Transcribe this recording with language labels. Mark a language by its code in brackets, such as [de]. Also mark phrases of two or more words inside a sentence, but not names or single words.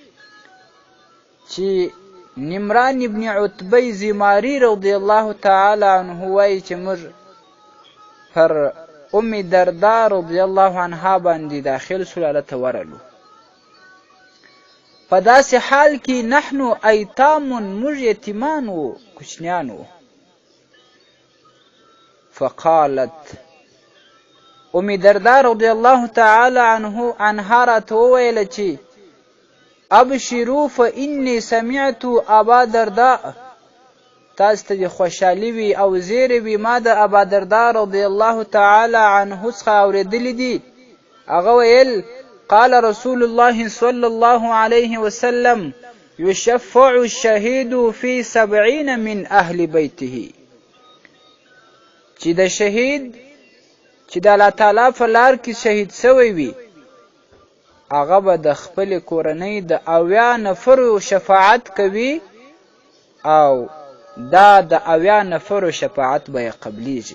[ps] چې نمران ابن عتبه زماری [ar] رضی الله تعالی عنه [ps] وایي چې موږ پر ام دردا [ar] رضی الله عنها [ps] باندې داخل سلالته ورلو، په داسې حال کې [ar] نحنو ایتام، [ps] موږ یتیمان وو، کوچنیان وو. [ar] فقالت ام دردا رضی الله تعالی عنها [ps] راته وویل چې [ar] ابشروا فإني سمعت ابا درداء، [ps] تاسو ته خوشحالي وي او زیری وي، ما د ابا درداء [ar] رضی الله تعالی عنه [ps] څخه اورېدلي دي. هغه ویل: [ar] قال رسول الله صلى الله عليه وسلم يشفع الشهيد في 70 من اهل بيته. [ps] چې د شهید چې د الله تعالی په لار کې شهید شوی وي، هغه به د خپل کورنۍ د 80 نفرو شفاعت کوي، او دا د 80 نفرو شفاعت به قبلیږي.